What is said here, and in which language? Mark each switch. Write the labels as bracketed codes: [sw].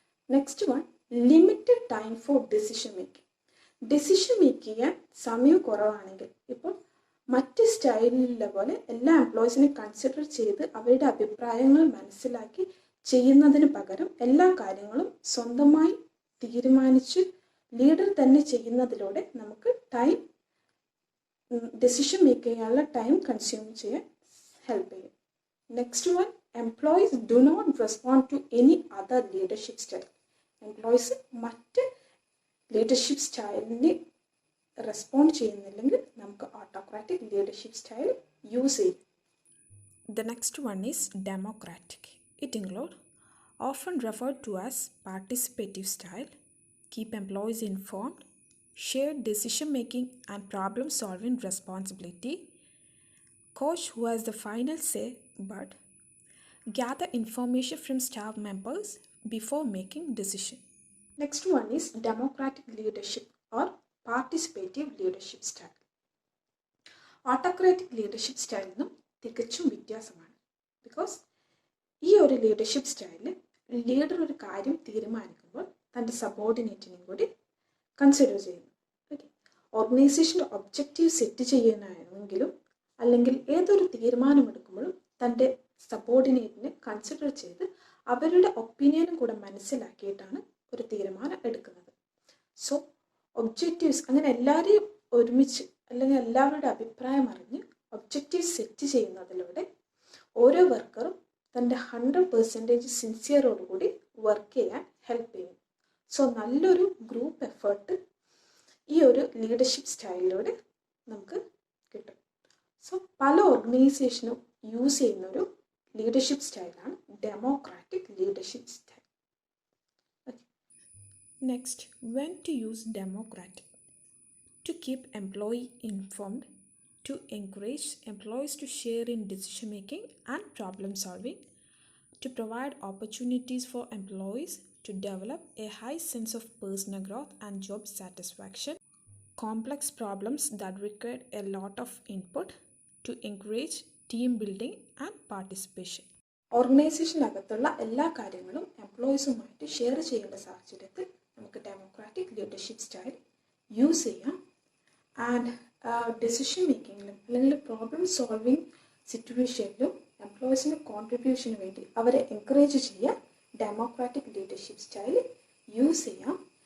[en] Next one, limited time for decision making. [ml] Decision make ചെയ്യാൻ സമയം കുറവാണെങ്കിൽ, ഇപ്പോൾ മറ്റ് സ്റ്റൈലിലെ പോലെ എല്ലാ എംപ്ലോയീസിനെ കൺസിഡർ ചെയ്ത് അവരുടെ അഭിപ്രായങ്ങൾ മനസ്സിലാക്കി ചെയ്യുന്നതിന് പകരം എല്ലാ കാര്യങ്ങളും സ്വന്തമായി തീരുമാനിച്ച് ലീഡർ തന്നെ ചെയ്യുന്നതിലൂടെ നമുക്ക് ടൈം ഡിസിഷൻ മേക്ക് ചെയ്യാനുള്ള ടൈം കൺസ്യൂം ചെയ്യാൻ ഹെൽപ്പ് ചെയ്യും. [en] Next one, employees do not respond to any other leadership style. [ml] Employees മറ്റ് ലീഡർഷിപ്പ് സ്റ്റൈലിന് റെസ്പോണ്ട് ചെയ്യുന്നില്ലെങ്കിൽ നമുക്ക് ഓട്ടോക്രാറ്റിക് ലീഡർഷിപ്പ് സ്റ്റൈൽ യൂസ് ചെയ്യും. [en] The next one is democratic. It includes, often referred to as participative style, keep employees informed, shared decision making and problem solving responsibility, coach who has the final say but gather information from staff members before making decision. Next one is democratic leadership or participative leadership style. [ml] Autocratic leadership സ്റ്റൈലിൽ നിന്നും തികച്ചും വ്യത്യാസമാണ്. Because ഈ ഒരു leadership സ്റ്റൈലിൽ leader ഒരു കാര്യം തീരുമാനിക്കുമ്പോൾ തൻ്റെ സബോർഡിനേറ്റിനെയും കൂടി കൺസിഡർ ചെയ്യുന്നു. ഓക്കെ, ഓർഗനൈസേഷൻ്റെ ഒബ്ജക്റ്റീവ് സെറ്റ് ചെയ്യാനാണെങ്കിലും അല്ലെങ്കിൽ ഏതൊരു തീരുമാനമെടുക്കുമ്പോഴും തൻ്റെ സബോർഡിനേറ്റിനെ കൺസിഡർ ചെയ്ത് അവരുടെ ഒപ്പീനിയനും കൂടെ മനസ്സിലാക്കിയിട്ടാണ് ഒരു തീരുമാനം എടുക്കുന്നത്. സോ ഒബ്ജക്റ്റീവ്സ് അങ്ങനെ എല്ലാവരെയും ഒരുമിച്ച് അല്ലെങ്കിൽ എല്ലാവരുടെ അഭിപ്രായം അറിഞ്ഞ് ഒബ്ജക്റ്റീവ് സെറ്റ് ചെയ്യുന്നതിലൂടെ ഓരോ വർക്കറും തൻ്റെ 100% സിൻസിയറോടുകൂടി വർക്ക് ചെയ്യാൻ ഹെൽപ്പ് ചെയ്യും. സോ നല്ലൊരു ഗ്രൂപ്പ് എഫേർട്ട് ഈ ഒരു ലീഡർഷിപ്പ് സ്റ്റൈലിലൂടെ നമുക്ക് കിട്ടും. സോ പല ഓർഗനൈസേഷനും യൂസ് ചെയ്യുന്നൊരു ലീഡർഷിപ്പ് സ്റ്റൈലാണ് democratic leadership style. [en] Next, when to use democratic: to keep employee informed, to encourage employees to share in decision making and problem solving, to provide opportunities for employees to develop a high sense of personal growth and job satisfaction, complex problems that require a lot of input, to encourage team building and participation. [ml] ഓർഗനൈസേഷനകത്തുള്ള എല്ലാ കാര്യങ്ങളും എംപ്ലോയീസുമായിട്ട് share ചെയ്യേണ്ട സാഹചര്യത്തിൽ നമുക്ക് democratic leadership style use ചെയ്യാം. And decision മേക്കിങ്ങിലും അല്ലെങ്കിൽ problem solving സിറ്റുവേഷനിലും എംപ്ലോയീസിൻ്റെ കോൺട്രിബ്യൂഷന് വേണ്ടി അവരെ encourage ചെയ്യാൻ ഡെമോക്രാറ്റിക് ലീഡർഷിപ്പ് സ്റ്റൈൽ യൂസ് ചെയ്യാം.